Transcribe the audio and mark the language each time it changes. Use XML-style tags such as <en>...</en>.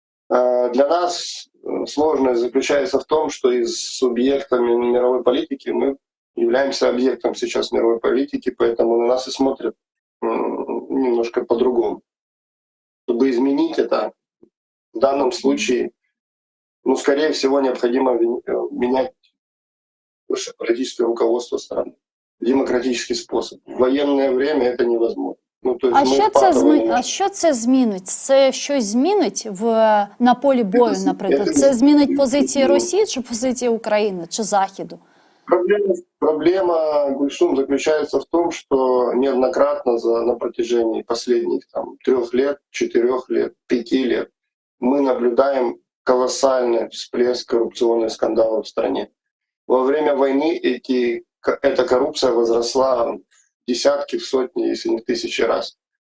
<ru>Для нас сложность заключается в том, что из субъектами мировой политики мы являемся объектом сейчас мировой политики, поэтому на нас и смотрят немножко по-другому. Чтобы изменить это, в данном случае, ну, скорее всего, необходимо менять высшее политическое руководство страны. Демократический способ. В военное время это невозможно. Ну, то есть</ru> <uk>що це змінить? Це щось змінить на полі бою, наприклад? Це змінить позиції Росії чи позиції України, чи Заходу?</uk> <ru>Проблема Гульсум заключается в том, что неоднократно на протяжении последних 3 лет, 4 лет, 5 лет мы наблюдаем колоссальный всплеск коррупционных скандалов в стране. Во время войны эта коррупция возросла в десятки, в сотни, если не в тысячи раз.</ru>